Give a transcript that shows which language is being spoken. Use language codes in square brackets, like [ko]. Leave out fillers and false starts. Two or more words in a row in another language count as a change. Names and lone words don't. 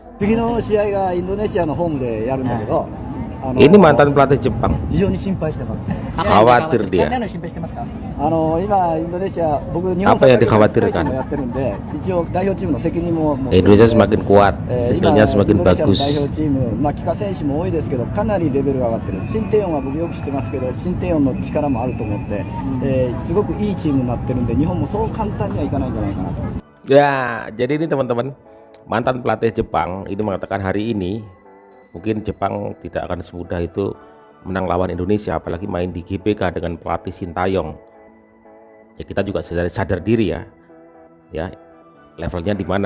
[ja] 次の試合がインドネシアのホームでやるんだけど、 [id] Ini mantan pelatih Jepang. [ja] 非常に心配してます。 [id] Khawatir dia. [ja] 何を心配してますか？今インドネシア、僕日本 [id] Apa yang dikhawatirkan? [ja] もやってるんで、一応代表チームの責任も持ってるんで [id] Indonesia semakin kuat, skillnya semakin [ja] インドネシアの [id] bagus. [ja] 代表チーム、帰化選手も多いですけど、かなりレベルが上がってる。シンテヨンは僕よく知ってますけど、シンテヨンの力もあると思って、すごくいいチームになってるんで、日本もそう簡単にはいかないんじゃないかなと。 [id] Ya, jadi ini teman-teman, mantan pelatih Jepang ini mengatakan hari ini mungkin Jepang tidak akan semudah itu menang lawan Indonesia, apalagi main di GBK dengan pelatih Sintayong. Ya, kita juga sadar diri ya levelnya di mana.